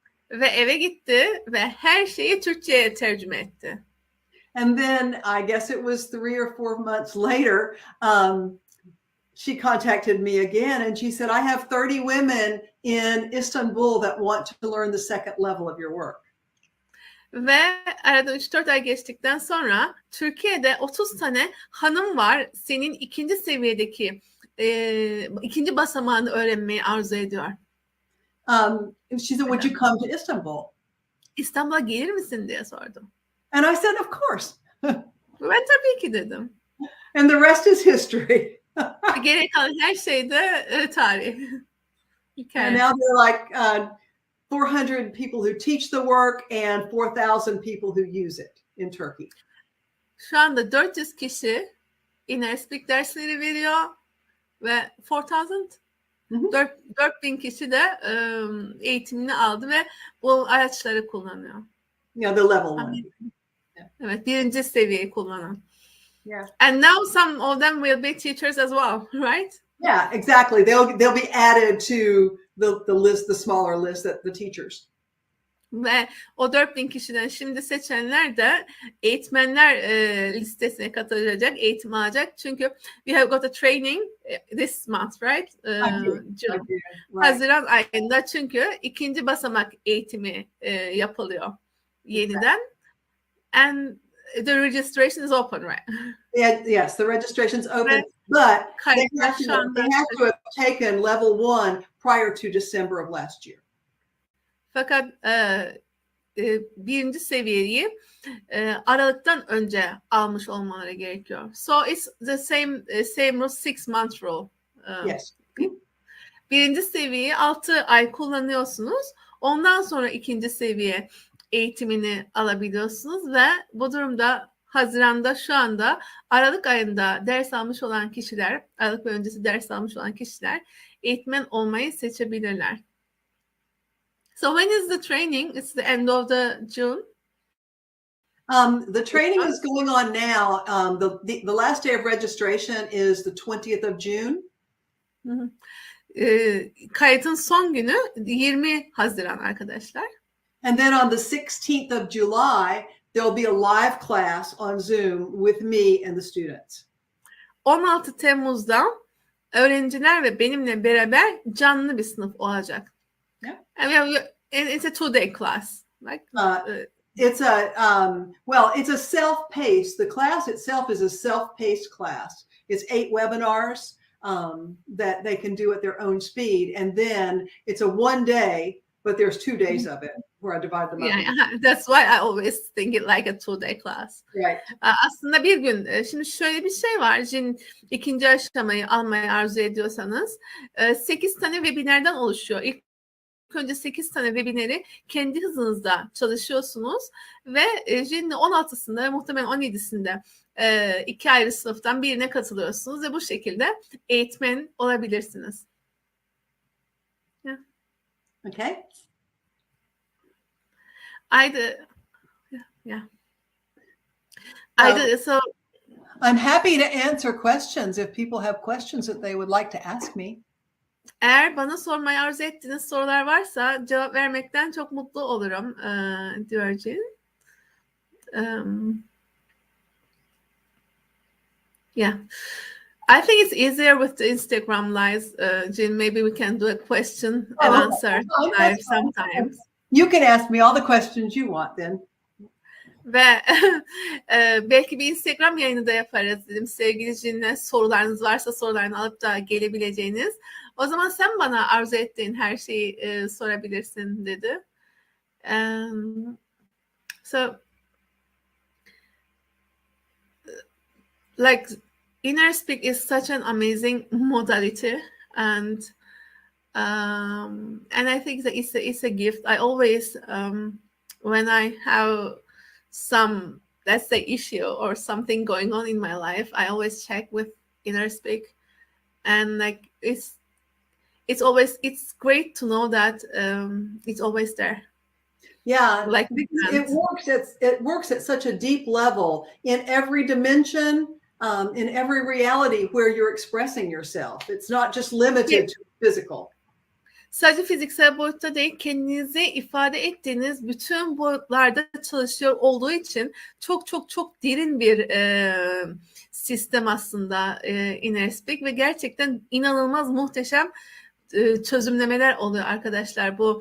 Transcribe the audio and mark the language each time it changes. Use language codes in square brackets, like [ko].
[tr] Ve eve gitti ve her şeyi Türkçe'ye tercüme etti. [en] And then I guess it was 3 or 4 months later, she contacted me again and she said, I have 30 women in Istanbul that want to learn the second level of your work. [tr] Ve arada 3-4 ay geçtikten sonra Türkiye'de 30 tane hanım var senin 2. seviyedeki 2. basamağını öğrenmeyi arzu ediyor. [en] She said, would you come to Istanbul? [tr] İstanbul'a gelir misin diye sordum. [en] And I said, of course. [tr] Ben tabii ki dedim. [en] And the rest is history. [tr] Geri kalan her şey de tarih. [en] And now there are like 400 people who teach the work and 4,000 people who use it in Turkey. [tr] Şu anda 400 kişi inner speak dersleri veriyor ve 4000 kişi de eğitimini aldı ve bu araçları kullanıyor. [en] Yeah, the level 1. [tr] Evet, 1. seviyeyi kullanan. [en] Yeah. And now some of them will be teachers as well, right? Yeah, exactly. They'll be added to the list, the smaller list that the teachers. [tr] Ve o 4000 kişiden şimdi seçenler de eğitmenler listesine katılacak, eğitim alacak. Çünkü [en] we have got a training this month, right? June. Right. [tr] Haziran ayında çünkü 2. basamak eğitimi yapılıyor yeniden. [en] And the registration is open, right? Yeah, yes, the registration's open, but they have to have taken level 1 prior to December of last year. [tr] Fakat 1. seviyeyi Aralık'tan önce almış olmaları gerekiyor. [en] So it's the same rule, 6 month rule. Yes. [tr] 1. seviyeyi 6 ay kullanıyorsunuz. Ondan sonra 2. seviye eğitimini alabiliyorsunuz ve bu durumda Haziran'da şu anda Aralık ayında ders almış olan kişiler, Aralık ve öncesi ders almış olan kişiler eğitmen olmayı seçebilirler. [en] So when is the training? It's the end of the June. The training is going on now. The last day of registration is the 20th of June. [tr] Kayıtın son günü 20 Haziran arkadaşlar. [en] And then on the 16th of July, there'll be a live class on Zoom with me and the students. [tr] 16 Temmuz'da öğrenciler ve benimle beraber canlı bir sınıf olacak. [en] Yeah. And it's a 2-day class. Like, it's a self-paced. The class itself is a self-paced class. It's 8 webinars that they can do at their own speed. And then it's a 1 day, but there's 2 days of it where I divide them up. Yeah, that's why I always think it like a 2-day class. Right. [tr] Aslında bir gün, şimdi şöyle bir şey var. Şimdi 2. aşamayı almayı arzu ediyorsanız 8 tane webinardan oluşuyor. İlk önce 8 tane webinarı kendi hızınızda çalışıyorsunuz ve şimdi 16'sında ve muhtemelen 17'sinde 2 ayrı sınıftan birine katılıyorsunuz ve bu şekilde eğitmen olabilirsiniz. [en] Yeah. Okay. So I'm happy to answer questions if people have questions that they would like to ask me. [tr] Eğer bana sormayı arzu ettiğiniz sorular varsa cevap vermekten çok mutlu olurum diyor Jean. [en] Yeah. I think it's easier with the Instagram lives, Jean. Maybe we can do a question and answer live sometimes. You can ask me all the questions you want then. [tr] Ve belki bir Instagram yayını da yaparız dedim. Sevgili Jean'le sorularınız varsa sorularını alıp da gelebileceğiniz. O zaman sen bana arzu ettiğin her şeyi sorabilirsin dedi. [en] So, like, Inner Speak is such an amazing modality, and I think that it's a gift. I always, when I have some, let's say, issue or something going on in my life, I always check with Inner Speak, and like it's great to know that it's always there. Yeah, like it works at such a deep level in every dimension, in every reality where you're expressing yourself. It's not just limited to physical. [tr] Sadece fiziksel boyutta değil, kendinizi ifade ettiğiniz bütün boyutlarda çalışıyor olduğu için çok çok çok derin bir sistem aslında Inner Speak ve gerçekten inanılmaz muhteşem çözümlemeler oluyor arkadaşlar.